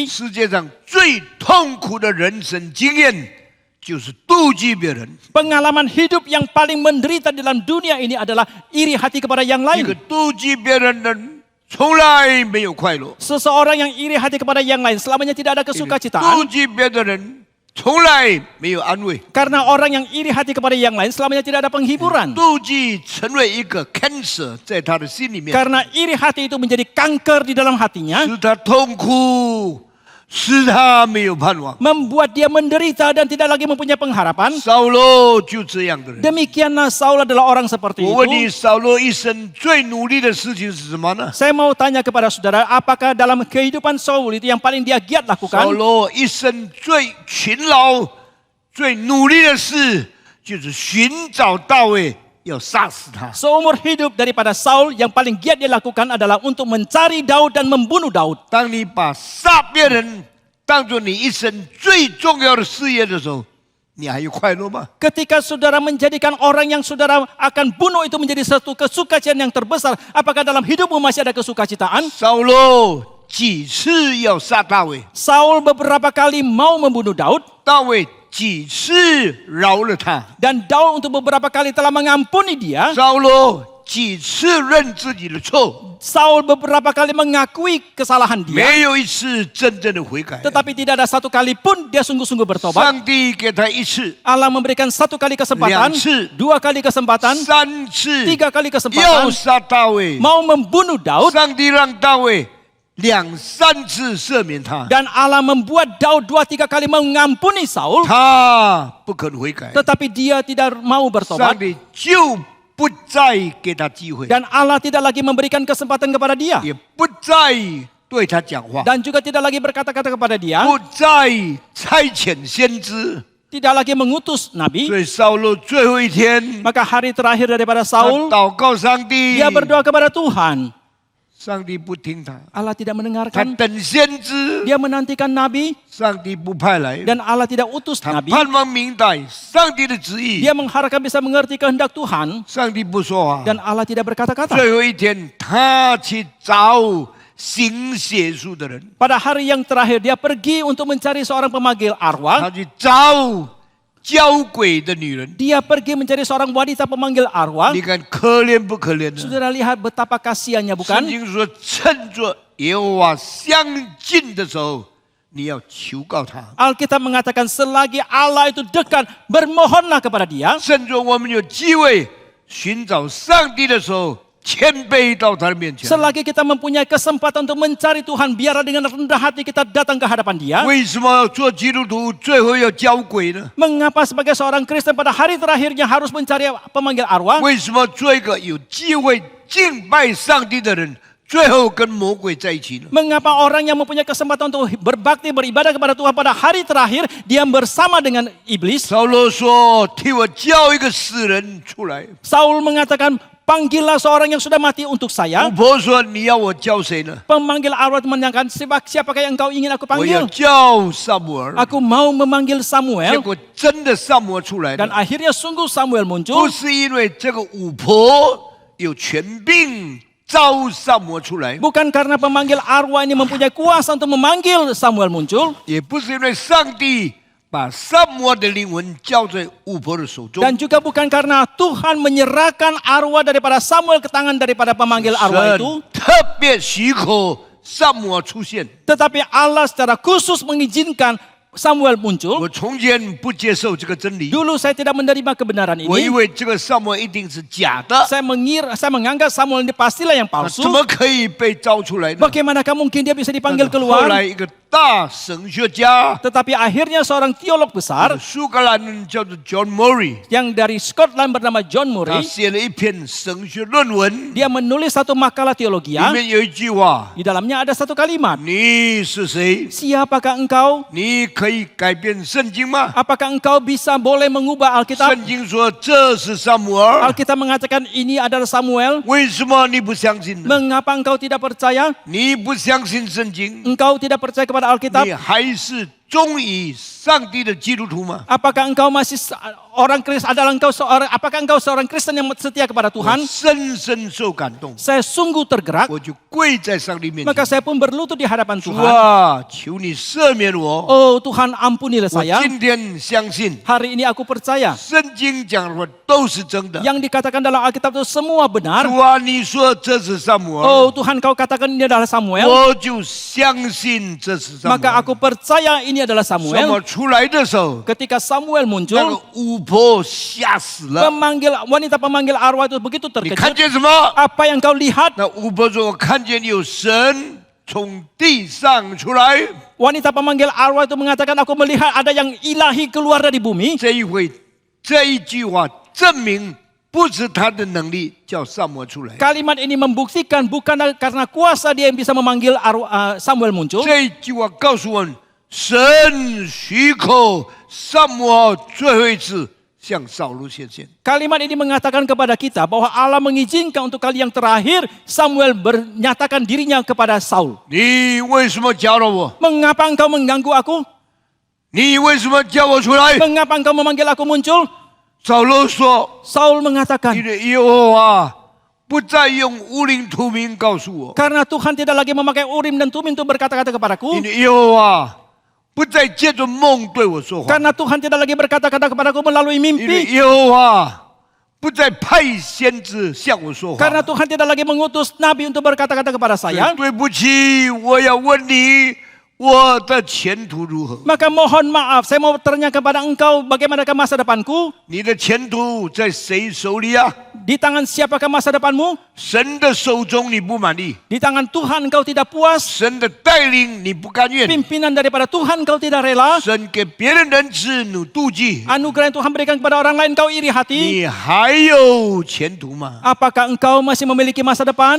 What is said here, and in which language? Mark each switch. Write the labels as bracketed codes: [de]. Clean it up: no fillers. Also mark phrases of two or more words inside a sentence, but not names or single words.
[zh] 世界上最痛苦的人生经验就是妒忌别人。 [id] Pengalaman hidup yang paling menderita di dalam dunia ini adalah iri hati kepada yang [zh] 一个 [id] lain. [zh] 妒忌别人的人从来没有快乐， [id] Seseorang yang iri hati kepada yang lain selamanya tidak ada [zh] 妒 [id] kesukacitaan. [zh] 忌别的人从来没有安慰。 [id] Karena orang yang iri hati kepada yang lain selamanya tidak ada penghiburan. [zh] 妒忌成为一个 cancer 在他的心里面， [id] Karena iri hati itu menjadi kanker di dalam hatinya, [zh] 使他痛苦，使他没有盼望。 [id] membuat dia menderita dan tidak lagi mempunyai pengharapan. [zh] 扫罗就这样的人。 [id] Demikianlah Saul adalah orang seperti [zh] 我问你， [id] itu. [zh] 扫罗一生最努力的事情是什么呢？ [id] Saya mau tanya kepada saudara, apakah dalam kehidupan Saul itu yang paling dia giat [zh] 扫 [id] lakukan? [zh] 罗一生最勤劳、最努力的事，就是寻找大卫，要杀死他。 [id] Seumur hidup daripada Saul yang paling giat dia lakukan adalah untuk mencari Daud dan membunuh Daud. [zh] 当你把杀别人当作你一生最重要的事业的时候，你还有快乐吗？ [id] Ketika saudara menjadikan orang yang saudara akan bunuh itu menjadi satu kesukacitaan yang terbesar, apakah dalam hidupmu masih ada kesukacitään? [zh] 扫罗几次要杀大卫， [id] Saul beberapa kali mau membunuh Daud, [zh] 大卫几次饶了他， [id] dan Daud untuk beberapa kali telah mengampuni dia. [zh] 扫罗几次认自己的错， [id] Saul beberapa kali mengakui kesalahan dia, [zh] 没有一次真正的悔改。 [id] tetapi tidak ada satu kali pun dia sungguh-sungguh bertobat. [zh] 上帝给他一次、 [id] Allah memberikan satu kali kesempatan, [zh] 2次 [id] dua kali kesempatan, [zh] 3次， [id] tiga kali [zh] 要 [id] kesempatan, [zh] 杀大卫， [id] mau membunuh Daud, [zh] 上帝让大卫2、3次赦免他， [id] dan Allah membuat Daud 2-3 kali mengampuni Saul, [zh] 他不肯悔改， [id] tetapi dia tidak mau [zh] 上 [id] bertobat, [zh] 帝就不再给他机会， [id] dan Allah tidak lagi memberikan kesempatan kepada dia, [zh] 也不再对他讲话， [id] dan juga tidak lagi berkata-kata kepada dia, [zh] 不再差遣先知。 [id] tidak lagi mengutus nabi. [zh] 所以扫罗最后一天， [id] Maka hari terakhir daripada [zh] 他 [id] Saul, [zh] 祷告上帝， [id] dia berdoa kepada Tuhan. [zh] 上帝不听他， [id] Allah tidak [zh] 他 [id] mendengarkan, [zh] 等先知， [id] dia menantikan nabi, [zh] 上帝不派来， [id] dan Allah tidak utus [zh] 他 [id] nabi. [zh] 盼望明白上帝的旨意， [id] Dia mengharapkan bisa mengerti kehendak Tuhan, [zh] 上帝不说话。 [id] dan Allah tidak berkata-kata. [zh] 最后一天，他去找行邪术的人， [id] Pada hari yang terakhir dia pergi untuk mencari seorang pemanggil [zh] 他 [id] arwah. [zh] 去找交鬼的女人。 [id] Dia pergi mencari seorang wanita pemanggil arwah. [zh] 你看可怜不可怜呢？ [id] Saudara lihat betapa kasihannya [zh] 圣 [id] bukan? [zh] 经说，趁着耶和华相近的时候，你要求告他。 [id] Alkitab mengatakan selagi Allah itu dekat, bermohonlah kepada dia. [zh] 趁着我们有机会寻找上帝的时候，谦卑到他的面前。 [id] Selagi kita mempunyai kesempatan untuk mencari Tuhan, biarlah dengan rendah hati kita datang ke hadapan dia. [zh] 为什么做基督徒最后要交鬼呢？ [id] Mengapa sebagai seorang Kristen pada hari terakhirnya harus mencari pemanggil arwah? [zh] 为什么做一个有机会敬拜上帝的人，最后跟魔鬼在一起呢？ [id] Mengapa orang yang mempunyai kesempatan untuk berbakti, beribadah kepada Tuhan pada hari terakhir, dia bersama dengan iblis? [zh] 扫罗说：“替我叫一个死人出来。 [id] Saul mengatakan, panggillah seorang yang sudah mati untuk [zh] 巫 [id] saya. [zh] 婆说：“你要我叫谁呢？ [id] Pemanggil arwah menanyakan, siapakah yang engkau ingin aku [zh] 我要 [id] panggil? [zh] 叫撒母耳。 [id] Aku mau memanggil [zh] 结 [id] Samuel. [zh] 果真的撒母耳出来 [id] Dan [zh] 了， [id] akhirnya sungguh Samuel [zh] 不 [id] muncul. [zh] 是因为这个巫婆有权柄召撒母耳出来， [id] Bukan karena pemanggil arwah ini mempunyai kuasa untuk memanggil Samuel muncul. [zh] 也不是因为上帝把撒母耳的灵魂交在巫婆的手中。 [id] Dan juga bukan karena Tuhan menyerahkan arwah daripada Samuel ke tangan daripada pemanggil arwah [zh] 神 [id] itu. [zh] 特别许可撒母耳出现。 [id] Tetapi Allah secara khusus mengizinkan Samuel muncul. [zh] 我从前不接受这个真理， [id] Dulu saya tidak menerima kebenaran [zh] 我以 [id] ini. [zh] 为这个撒母耳一定是假的， [id] Saya menganggap Samuel ini pastilah yang [zh] 那 [id] palsu. [zh] 怎么可以被招出来呢？ [id] Bagaimanakah mungkin dia bisa [zh] 但 [id] dipanggil [zh] 是后 [id] keluar? [zh] 来一个大神学家， [id] Tetapi akhirnya seorang teolog besar [zh] 苏格兰人叫做 John Murray， [id] yang dari Scotland bernama John [zh] 他 [id] Murray. [zh] 写了一篇神学论文， [id] Dia menulis satu makalah [zh] 里 [id] teologia. [zh] 面有一句话 [id] Di dalamnya ada satu kalimat. [zh] 你是谁？ [id] Siapakah engkau? [zh] 你可以改变圣经吗？ [id] Apakah engkau bisa boleh mengubah Alkitab? [zh] 圣经说这是撒母耳， [id] Alkitab mengatakan ini adalah Samuel. [zh] 为什么你不相信呢？ [id] Mengapa engkau tidak percaya? [zh] 你不相信圣经， [id] Engkau tidak percaya kepada Alkitab? [zh] 你还是忠于上帝的基督徒吗？ [id] Apakah engkau masih orang Kristen? Apakah engkau seorang Kristen yang setia kepada [zh] 我 [id] Tuhan? [zh] 深深受感动， [id] Saya sungguh tergerak. [zh] 我就跪在上帝面 [id] Maka [zh] 前， [id] saya pun berlutut di hadapan [zh] 主 [id] Tuhan. [zh] 啊，求你赦免我。 [id] Oh Tuhan, ampunilah [zh] 我 [id] saya. [zh] 今天相信 [id] Hari ini aku percaya [zh] 圣经讲的话都是真的。 [id] yang dikatakan dalam Alkitab itu semua benar. [zh] 主啊，你说这是撒母耳， [id] Oh Tuhan, kau katakan ini adalah Samuel. [zh] 我就相信这是撒母 [id] Maka [zh] 耳。 [id] aku percaya ini adalah [zh] 撒母 [id] Samuel. [zh] 耳出来的时候， [id] Ketika Samuel [zh] 那 [id] muncul, [zh] 个巫婆吓死了。 [id] wanita pemanggil arwah itu begitu [zh] 你看 [id] terkejut. [zh] 见什么？ [id] Apa yang kau lihat? [zh] 那巫婆说：“我看见有神从地上出来。 [id] Wanita pemanggil arwah itu mengatakan, aku melihat ada yang ilahi keluar dari bumi. ” [zh] 这一句话证明，不是他的能力叫撒母耳出来， [id] Kalimat ini membuktikan bukan karena kuasa dia yang bisa memanggil Samuel muncul. [zh] 这一句话告诉我们，神许可撒母耳最后一次向扫罗显现。 [id] Kalimat ini mengatakan kepada kita bahwa Allah mengizinkan untuk kali yang terakhir Samuel menyatakan dirinya kepada Saul. [zh] 你为什么叫了我？ [id] Mengapa engkau mengganggu aku? [zh] 你为什么叫我出来？ [id] Mengapa engkau memanggil aku muncul? [zh] 扫罗说 [id] Saul：“ mengatakan, [zh] 你的耶和华不再用乌灵图名告诉我， [id] karena Tuhan tidak lagi memakai Urim dan Tumim untuk berkata-kata kepadaku. [zh] 你的耶和华不再借着梦对我说话， [id] Karena Tuhan tidak lagi berkata-kata kepadaku melalui [zh] 你的 [id] mimpi. [zh] 耶和华不再派先知向我说话。 [id] Karena Tuhan tidak lagi mengutus nabi untuk berkata-kata kepada saya. [zh] 对不起，我要问你，我的前途如何？ [id] Maka mohon maaf, saya mau bertanya kepada engkau, bagaimanakah masa depanku? [zh] 你的前途在谁手里啊？ [id] Di tangan siapakah masa depanmu? [zh] 神的手中你不满意， [id] Di tangan Tuhan engkau tidak puas. [zh] 神的带领你不甘愿， [id] Pimpinan daripada Tuhan engkau tidak rela. [zh] 神给别人仁慈你妒忌， [id] Anugerah yang Tuhan berikan kepada orang lain engkau iri hati. [zh] 你还有前途吗？ [id] Apakah engkau masih memiliki masa depan?